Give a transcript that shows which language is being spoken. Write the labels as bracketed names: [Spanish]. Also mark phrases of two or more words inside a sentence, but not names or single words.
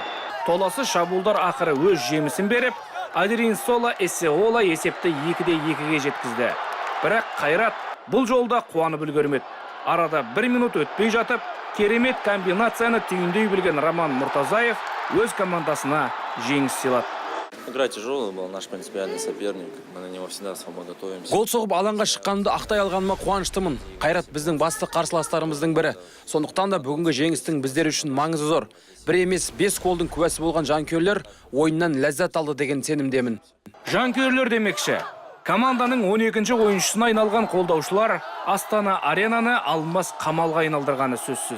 [Kazakh] Толасы шабуылдар ақыры өз жемісін беріп, Адеринсола Эссеола есепті 2-2-ге жеткізді. Бірақ Қайрат бұл жолда қуанып үлгермеді. Арада 1 минут өтпей жатып, керемет комбинацияны түйіндей білген Роман Мұртазаев өз командасына жеңіс сыйлады. [Russian] Игра тяжелая была, наш принципиальный соперник. Мы на него всегда свободно готовимся. [Kazakh] Гол соғып алаңға шыққанымды ақтай алғаныма қуаныштымын. Қайрат біздің басты қарсыластарымыздың бірі. Сондықтан да бүгінгі жеңістің біздер үшін маңызы зор. Бір емес 5 голдың куәсі болған жанкүйерлер ойыннан ләззат алды деген сенімдемін. Жанкүйерлер демекші, команданың 12-ші ойыншысына айналған қолдаушылар Астана аренаны алмас қамалға айналдырғаны сөзсіз.